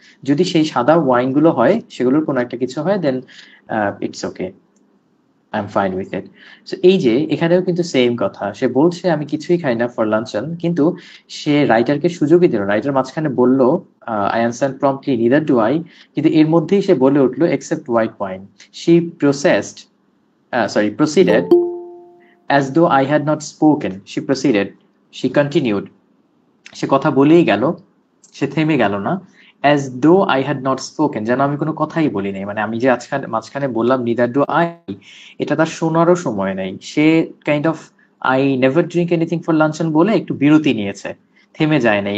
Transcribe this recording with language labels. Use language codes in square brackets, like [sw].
[bn] যদি সেই সাদা ওয়াইন গুলো হয়, সেগুলোর কোনো একটা কিছু হয়, [en] Then it's okay. I am fine with it. [bn] So এই যে এখানেও কিন্তু সেম কথা, সে বলছে আমি কিছুই খাই না [en] for luncheon, [bn] কিন্তু সে রাইটারকে সুযোগই দিল। রাইটার মাঝখানে বলল [en] I answer promptly neither do I, [bn] কিন্তু এর মধ্যেই সে বলে উঠলো [en] Except white wine. She processed proceeded as though I had not spoken. She proceeded, she continued, [bn] সে কথা বলেই গেল, সে থেমে গেল না। [en] as though I had not spoken, [bn] যেন আমি কোনো কথাই বলি নাই। মানে আমি যে আজকাল মাঝখানে বললাম [en] neither do I, [bn] এটা তার শোনারও সময় নেই। সে kind of [en] I never drink anything for luncheon [bn] বলে একটু বিরতি নিয়েছে, থেমে যায় নাই।